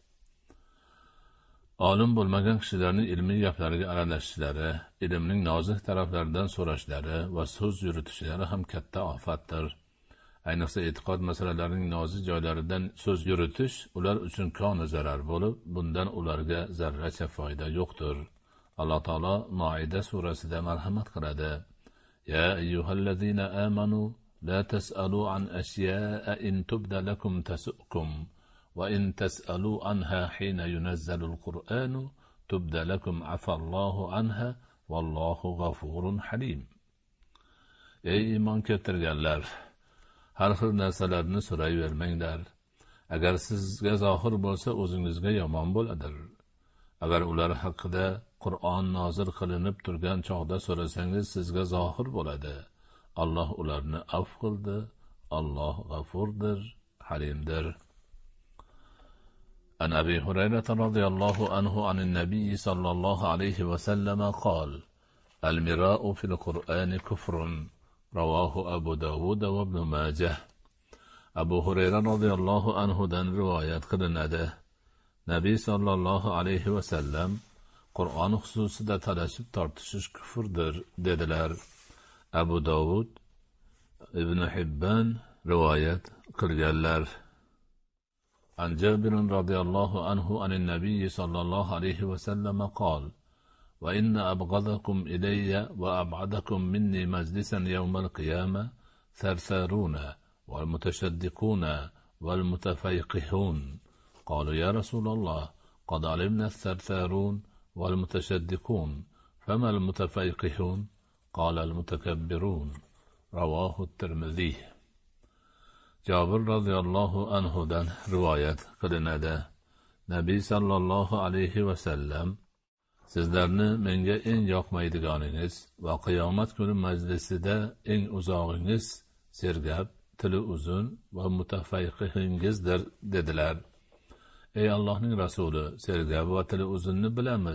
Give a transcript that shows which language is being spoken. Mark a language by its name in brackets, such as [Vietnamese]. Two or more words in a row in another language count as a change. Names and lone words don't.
[Uzbek] Olim bo'lmagan kishilarning ilmiy gaplariga aralashishlari, ilmning nozik taraflaridan so'rashlari va so'z yuritishlari ham katta ofatdir. Ayniqsa e'tiqod masalalarining nozik joylaridan so'z yuritish ular uchun koni zarar bo'lib, bundan ularga zarracha foyda yo'qdir. Alloh taolo Maida surasida marhamat qiladi. [Arabic] يا أيها الذين آمنوا لا تسألوا عن أشياء إن تبد لكم تسؤكم وإن تسألوا عنها حين ينزل القرآن تبد لكم عفا الله عنها والله غفور حليم. [Uzbek] Ey iymon keltirganlar, har xil narsalarni so'rayvermanglar. Agar sizga zohir bo'lsa, o'zingizga yomon bo'ladir. Agar ular haqida Qur'on nozil qilinib turgan chog'da so'rasangiz, sizga zohir bo'ladi. Alloh ularni afv qildi. Alloh g'afurdir, halimdir. [Arabic] عن أبي هريرة رضي الله عنه عن النبي صلى الله عليه وسلم قال: المراء في القرآن كفر. رواه أبو داود وابن ماجه. [Uzbek] Abu Hurayra [Arabic] رضي الله عنه [Uzbek] dan rivoyat qilinadi. Nabiy [Arabic] صلى الله عليه وسلم [Uzbek] Qur'on xususida talashib tortishish kufrdir dedilar. Abu Dawud, Ibn Hibban rivoyat qilganlar. [Arabic] عن جابر رضي الله عنه عن النبي صلى الله عليه وسلم قال: وإن أبغضكم إلي وأبعدكم مني مجلسا يوم القيامة ثرثارون والمتشدقون والمتفيقهون. قالوا يا رسول الله قد علمنا الثرثارون والمتشدقون فما المتفيقهون؟ قال المتكبرون. رواه الترمذي. [Uzbek] جابر [Arabic] رضي الله عنه [Uzbek] dan rivoyat qilinadi. نبي [Arabic] صلى الله عليه وسلم [Uzbek] sizlarni menga eng yoqmaydiganingiz va qiyomat kuni majlisida eng uzog'ingiz sergap, tili uzun va mutafayqihingizdir dedilar. Ey Allohning rasuli, sergap va tili uzunni bilamiz.